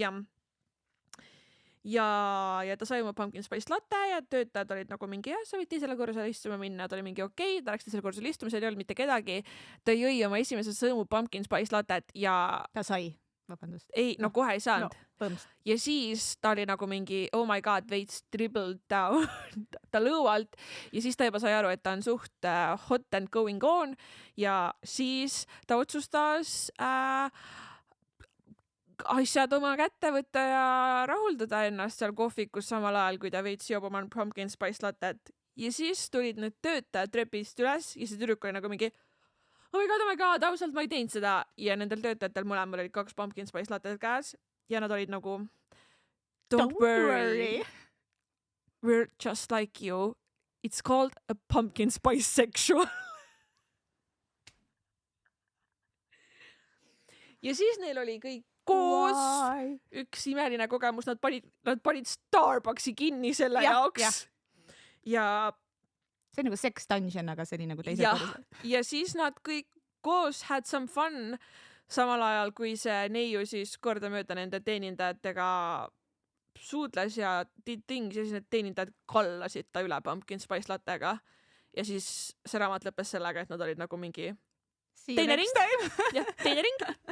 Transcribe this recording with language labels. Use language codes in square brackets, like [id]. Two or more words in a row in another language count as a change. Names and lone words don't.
[et] Ja ta sai oma Pumpkin Spice Latte ja töötajad olid nagu mingi, sa võid teisele korrusele istuma minna, ta oli mingi okei, ta läks teisele korrusele istuma, seal ei olnud mitte kedagi. Ta jõi oma esimese sõõmu Pumpkin Spice Lattet ja... Ta sai, vabandust. Ei, no kohe ei saanud. No, ja siis ta oli nagu mingi, [en] oh my god, [et] veits [en] dribbled down [et] ta lõualt ja siis ta juba sai aru, et ta on suht [en] hot and going on [et] ja siis ta otsustas asjad oma kätte võtta ja rahuldada ennast seal kohvikus samal ajal, kui ta veits joob oma Pumpkin Spice Lattet. Ja siis tulid need töötajad trepist üles ja see tüdruk oli nagu mingi [en] oh my god, [et] ausalt ma ei teinud seda. Ja nendel töötajatel mõlemal olid 2 Pumpkin Spice Lattet käes ja nad olid nagu [en] don't worry. We're just like you. It's called a pumpkin spice sexual. [et] Ja siis neil oli kõik koos üks imeline kogemus, nad panid Starbucksi kinni selle jaoks. Ja see on nagu [en] sex dungeon, [et] aga see oli nagu teise korrusel. Ja siis nad kõik koos [en] had some fun, [et] samal ajal kui see neiu siis kordamööda nende teenindajatega suudles ja tingis ja siis need teenindajad kallasid ta üle Pumpkin Spice Lattega. Ja siis see raamat lõppes sellega, et nad olid nagu mingi teine ring.